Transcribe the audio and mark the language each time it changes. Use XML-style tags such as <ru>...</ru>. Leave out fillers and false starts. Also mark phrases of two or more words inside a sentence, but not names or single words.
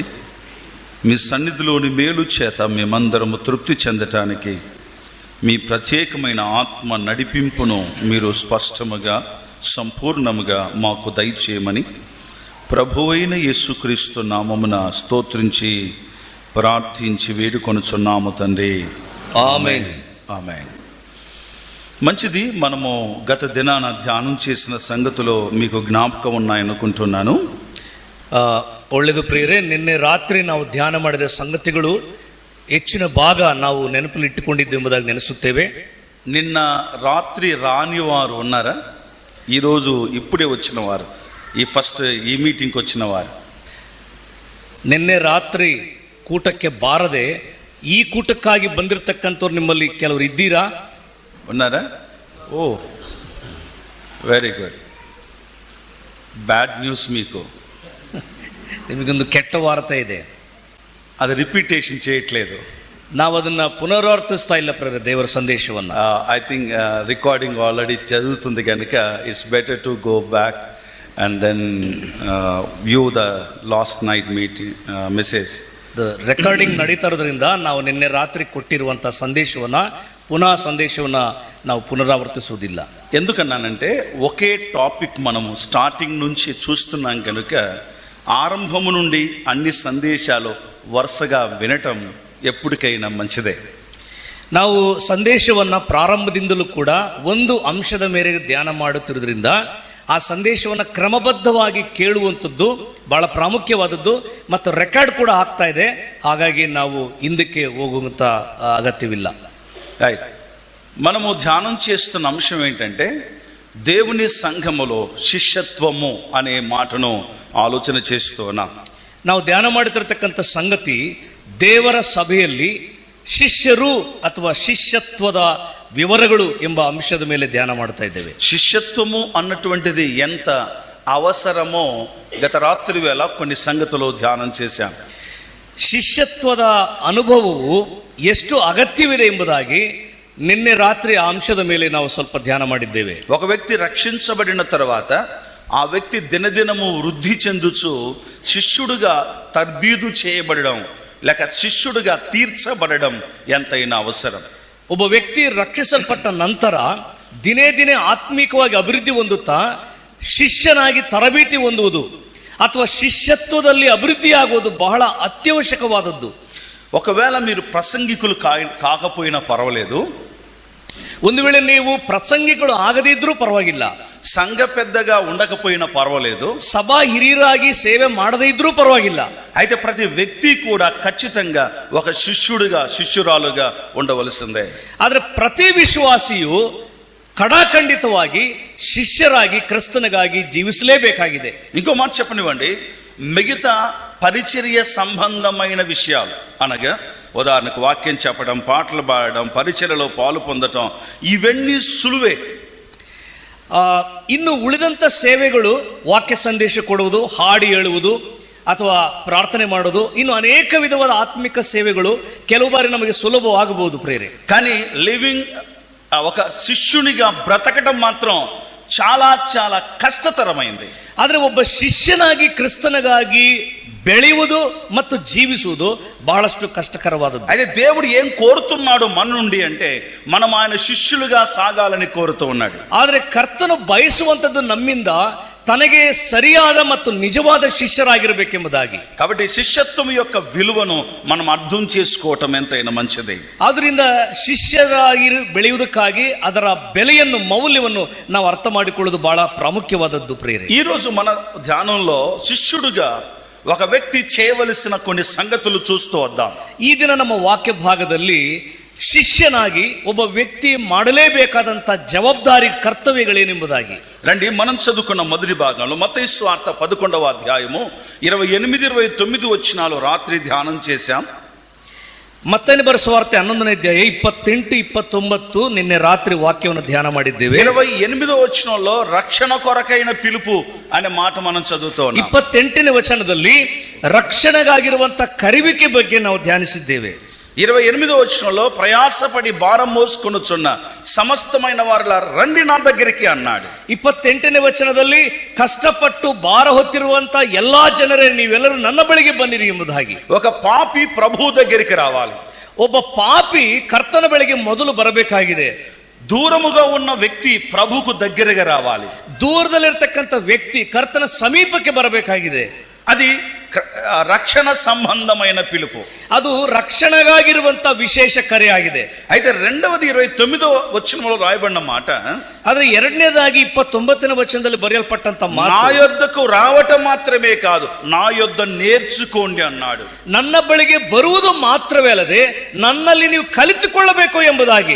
<te>మీ సన్నిధిలోని మేలు చేత మేమందరము తృప్తి చెందటానికి మీ ప్రత్యేకమైన ఆత్మ నడిపింపును మీరు స్పష్టముగా సంపూర్ణముగా మాకు దయచేయమని ప్రభువైన యేసుక్రీస్తు నామమున స్తోత్రించి ప్రార్థించి వేడుకొనుచున్నాము తండ్రి. ఆమేన్. ఆమేన్. మంచిది. మనము గత దినాన ధ్యానం చేసిన సంగతులు మీకు జ్ఞాపకం ఉన్నాయనుకుంటున్నాను.</te> <kn>ಒಳ್ಳೆಯದು ಪ್ರಿಯರೇ, ನಿನ್ನೆ ರಾತ್ರಿ ನಾವು ಧ್ಯಾನ ಮಾಡಿದ ಸಂಗತಿಗಳು ಹೆಚ್ಚಿನ ಭಾಗ ನಾವು ನೆನಪಲ್ಲಿ ಇಟ್ಟುಕೊಂಡಿದ್ದು ಎಂಬುದಾಗಿ ನೆನೆಸುತ್ತೇವೆ.</kn> <te>నిన్న రాత్రి రాని వారు ఉన్నారా? ఈరోజు ఇప్పుడే వచ్చిన వారు, ఈ మీటింగ్కి వచ్చిన వారు,</te> <kn>ನಿನ್ನೆ ರಾತ್ರಿ ಕೂಟಕ್ಕೆ ಬಾರದೆ ಈ ಕೂಟಕ್ಕಾಗಿ ಬಂದಿರತಕ್ಕಂಥವ್ರು ನಿಮ್ಮಲ್ಲಿ ಕೆಲವರು ಇದ್ದೀರಾ?</kn> <te>ఉన్నారా? ఓ,</te> <en>very good. bad news మీకు.</en> <kn>ನಿಮಗೊಂದು ಕೆಟ್ಟ ವಾರ್ತೆ ಇದೆ.</kn> <te>అది రిపీటేషన్ చేయట్లేదు.</te> <kn>ನಾವು ಅದನ್ನ ಪುನರಾವರ್ತಿಸ್ತಾ ಇಲ್ಲ ಪ್ರೇರೆ ದೇವರ ಸಂದೇಶವನ್ನ.</kn> <en>I think recording already</en> <te>చదువుతుంది కనుక</te> <en>it's better to go back and then view the last night message.</en> <kn>ರೆಕಾರ್ಡಿಂಗ್ ನಡೀತಾ ಇರೋದ್ರಿಂದ ನಾವು ನಿನ್ನೆ ರಾತ್ರಿ ಕೊಟ್ಟಿರುವಂತ ಸಂದೇಶವನ್ನ ನಾವು పునరావర్తిಸುವುದಿಲ್ಲ.</kn> <te>ఎందుకన్నానంటే ఒకే టాపిక్ మనము స్టార్టింగ్ నుంచి చూస్తున్నాం కనుక ఆరంభము నుండి అన్ని సందేశాలు వరుసగా వినటం ఎప్పటికైనా మంచిదే.</te> <kn>ನಾವು ಸಂದೇಶವನ್ನ ಪ್ರಾರಂಭದಿಂದಲೂ ಕೂಡ ಒಂದು ಅಂಶದ ಮೇರೆಗೆ ಧ್ಯಾನ ಮಾಡುತ್ತಿರುವುದರಿಂದ ಆ ಸಂದೇಶವನ್ನು ಕ್ರಮಬದ್ಧವಾಗಿ ಕೇಳುವಂಥದ್ದು ಬಹಳ ಪ್ರಾಮುಖ್ಯವಾದದ್ದು ಮತ್ತು ರೆಕಾರ್ಡ್ ಕೂಡ ಆಗ್ತಾ ಇದೆ. ಹಾಗಾಗಿ ನಾವು ಹಿಂದಕ್ಕೆ ಹೋಗುವಂತ ಅಗತ್ಯವಿಲ್ಲ.</kn> <te>రైట్. మనము ధ్యానం చేస్తున్న అంశం ఏంటంటే దేవుని సంఘములో శిష్యత్వము అనే మాటను ఆలోచన చేస్తున్నాం.</te> <kn>ನಾವು ಧ್ಯಾನ ಮಾಡುತ್ತಿರತಕ್ಕಂಥ ಸಂಗತಿ ದೇವರ ಸಭೆಯಲ್ಲಿ ಶಿಷ್ಯರು ಅಥವಾ ಶಿಷ್ಯತ್ವದ వివరಗಳು ಎಂಬ అంశದ ಮೇಲೆ ಧ್ಯಾನ ಮಾಡ್ತಾ ಇದ್ದೇವೆ.</kn> <te>శిష్యత్వము అన్నటువంటిది ఎంత అవసరమో గత రాత్రి వేళ కొన్ని సంగతులు ధ్యానం చేశాం.</te> <kn>ಶಿಷ್ಯತ್ವದ ಅನುಭವವು ಎಷ್ಟು ಅಗತ್ಯವಿದೆ ಎಂಬುದಾಗಿ ನಿನ್ನೆ ರಾತ್ರಿ ಆ ಅಂಶದ ಮೇಲೆ ನಾವು ಸ್ವಲ್ಪ ಧ್ಯಾನ ಮಾಡಿದ್ದೇವೆ.</kn> <te>ఒక వ్యక్తి రక్షించబడిన తర్వాత ఆ వ్యక్తి దినదినము వృద్ధి చెందుచు శిష్యుడుగా తర్బీదు చేయబడడం లేక శిష్యుడుగా తీర్చబడడం ఎంతైనా అవసరం.</te> <kn>ಒಬ್ಬ ವ್ಯಕ್ತಿ ರಕ್ಷಿಸಲ್ಪಟ್ಟ ನಂತರ ದಿನೇ ದಿನೇ ಆತ್ಮೀಕವಾಗಿ ಅಭಿವೃದ್ಧಿ ಹೊಂದುತ್ತಾ ಶಿಷ್ಯನಾಗಿ ತರಬೇತಿ ಹೊಂದುವುದು ಅಥವಾ ಶಿಷ್ಯತ್ವದಲ್ಲಿ ಅಭಿವೃದ್ಧಿಯಾಗುವುದು ಬಹಳ ಅತ್ಯವಶ್ಯಕವಾದದ್ದು.</kn> <te>ఒకవేళ మీరు ప్రసంగికులు కాకపోయినా పర్వాలేదు,</te> <kn>ಒಂದು ವೇಳೆ ನೀವು ಪ್ರಸಂಗಿಗಳು ಆಗದಿದ್ರೂ ಪರವಾಗಿಲ್ಲ,</kn> <te>సంఘ పెద్దగా ఉండకపోయినా పర్వాలేదు,</te> <kn>ಸಭಾ ಹಿರಿಯರಾಗಿ ಸೇವೆ ಮಾಡದೇ ಇದ್ರೂ ಪರವಾಗಿಲ್ಲ.</kn> <te>అయితే ప్రతి వ్యక్తి కూడా ఖచ్చితంగా ఒక శిష్యుడిగా శిష్యురాలుగా ఉండవలసిందే.</te> <kn>ಆದ್ರೆ ಪ್ರತಿ ವಿಶ್ವಾಸಿಯು ಕಡಾಖಂಡಿತವಾಗಿ ಶಿಷ್ಯರಾಗಿ ಕ್ರಿಸ್ತನಿಗಾಗಿ ಜೀವಿಸಲೇಬೇಕಾಗಿದೆ.</kn> <te>ఇంకో మాట చెప్పనివ్వండి, మిగతా పరిచర్య సంబంధమైన విషయాలు అనగా ఉదాహరణకు వాక్యం చెప్పడం, పాటలు పాడడం, పరిచర్యలో పాలు పొందటం, ఇవన్నీ సులువే.</te> <kn>ಇನ್ನು ಉಳಿದಂತ ಸೇವೆಗಳು ವಾಕ್ಯ ಸಂದೇಶ ಕೊಡುವುದು, ಹಾಡು ಹೇಳುವುದು ಅಥವಾ ಪ್ರಾರ್ಥನೆ ಮಾಡೋದು, ಇನ್ನು ಅನೇಕ ವಿಧವಾದ ಆತ್ಮಿಕ ಸೇವೆಗಳು ಕೆಲವು ಬಾರಿ ನಮಗೆ ಸುಲಭವಾಗಬಹುದು ಪ್ರೇರೆ.</kn> <te>కానీ లివింగ్ ఒక శిష్యునిగా బ్రతకడం మాత్రం చాలా చాలా కష్టతరమైంది.</te> <kn>ಆದ್ರೆ ಒಬ್ಬ ಶಿಷ್ಯನಾಗಿ ಕ್ರಿಸ್ತನಿಗಾಗಿ ಬೆಳೆಯುವುದು ಮತ್ತು ಜೀವಿಸುವುದು ಬಹಳಷ್ಟು ಕಷ್ಟಕರವಾದದ್ದು.</kn> <te>అయితే దేవుడు ఏం కోరుతున్నాడు మన నుండి అంటే మనం ఆయన శిష్యులుగా సాగాలని కోరుతూ ఉన్నాడు.</te> <kn>ಆದ್ರೆ ಕರ್ತನು ಬಯಸುವಂತದ್ದು ನಮ್ಮಿಂದ ತನಗೆ ಸರಿಯಾದ ಮತ್ತು ನಿಜವಾದ ಶಿಷ್ಯರಾಗಿರಬೇಕೆಂಬುದಾಗಿ.</kn> <te>కాబట్టి శిష్యత్వం యొక్క విలువను మనం అర్థం చేసుకోవటం ఎంతైనా మంచిది.</te> <kn>ಆದ್ರಿಂದ ಶಿಷ್ಯರಾಗಿ ಬೆಳೆಯುವುದಕ್ಕಾಗಿ ಅದರ ಬೆಲೆಯನ್ನು, ಮೌಲ್ಯವನ್ನು ನಾವು ಅರ್ಥ ಮಾಡಿಕೊಳ್ಳುವುದು ಬಹಳ ಪ್ರಾಮುಖ್ಯವಾದದ್ದು ಪ್ರೇರೆ.</kn> <te>ఈ రోజు మన ధ్యానంలో శిష్యుడుగా ఒక వ్యక్తి చేయవలసిన కొన్ని సంగతులు చూస్తూ వద్దాం.</te> <kn>ಈ ದಿನ ನಮ್ಮ ವಾಕ್ಯ ಭಾಗದಲ್ಲಿ ಶಿಷ್ಯನಾಗಿ ಒಬ್ಬ ವ್ಯಕ್ತಿ ಮಾಡಲೇಬೇಕಾದಂತ ಜವಾಬ್ದಾರಿ ಕರ್ತವ್ಯಗಳೇನೆಂಬುದಾಗಿ</kn> <te>రండి, మనం చదువుకున్న మొదటి భాగంలో మత్తయి సువార్త 11వ అధ్యాయము 28-29 వచనాలు రాత్రి ధ్యానం చేశాం.</te> <kn>ಮತ್ತನೇ ಬರೆಸುವಾರ್ತೆ 11ನೇ ಅಧ್ಯಾಯ 28-29 ನಿನ್ನೆ ರಾತ್ರಿ ವಾಕ್ಯವನ್ನು ಧ್ಯಾನ ಮಾಡಿದ್ದೇವೆ.</kn> <te>28వ వచనంలో రక్షణ కొరకైన పిలుపు అనే మాట మనం చదువుతూ ఉన్నాం.</te> <kn>28ನೇ ವಚನದಲ್ಲಿ ರಕ್ಷಣೆಗಾಗಿರುವಂತ ಕರೆಯುವಿಕೆ ಬಗ್ಗೆ ನಾವು ಧ್ಯಾನಿಸಿದ್ದೇವೆ.</kn> <te>28వ వచనంలో ప్రయాసపడి భారం మోసుకొనుచున్న సమస్తమైన వారలా రండి నా దగ్గరికి అన్నాడు.</te> <kn>28ನೇ ವಚನದಲ್ಲಿ ಕಷ್ಟಪಟ್ಟು ಭಾರ ಹೊತ್ತಿರುವಂತ ಎಲ್ಲಾ ಜನರೇ ನೀವೆಲ್ಲರೂ ನನ್ನ ಬಳಿಗೆ ಬನ್ನಿರಿ ಎಂಬುದಾಗಿ.</kn> <te>ఒక పాపి ప్రభు దగ్గరికి రావాలి.</te> <kn>ಒಬ್ಬ ಪಾಪಿ ಕರ್ತನ ಬಳಿಗೆ ಮೊದಲು ಬರಬೇಕಾಗಿದೆ.</kn> <te>దూరముగా ఉన్న వ్యక్తి ప్రభుకు దగ్గరగా రావాలి.</te> <kn>ದೂರದಲ್ಲಿರ್ತಕ್ಕಂಥ ವ್ಯಕ್ತಿ ಕರ್ತನ ಸಮೀಪಕ್ಕೆ ಬರಬೇಕಾಗಿದೆ.</kn> <te>అది రక్షణ సంబంధమైన పిలుపు.</te> <kn>ಅದು ರಕ್ಷಣೆಗಾಗಿರುವಂತ ವಿಶೇಷ ಕರೆ ಆಗಿದೆ.</kn> <te>అయితే రెండవది 29వ వచనంలో రాయబడిన మాట,</te> <kn>ಆದ್ರೆ ಎರಡನೇದಾಗಿ 29ನೇ ವಚನದಲ್ಲಿ ಬರೆಯಲ್ಪಟ್ಟಂತ ಮಾತು,</kn> <te>నా యొద్దకు రావటం మాత్రమే కాదు, నా యొద్ద నేర్చుకోండి అన్నాడు.</te> <kn>ನನ್ನ ಬಳಿಗೆ ಬರುವುದು ಮಾತ್ರವೇ ಅಲ್ಲದೆ ನನ್ನಲ್ಲಿ ನೀವು ಕಲಿತುಕೊಳ್ಳಬೇಕು ಎಂಬುದಾಗಿ.</kn>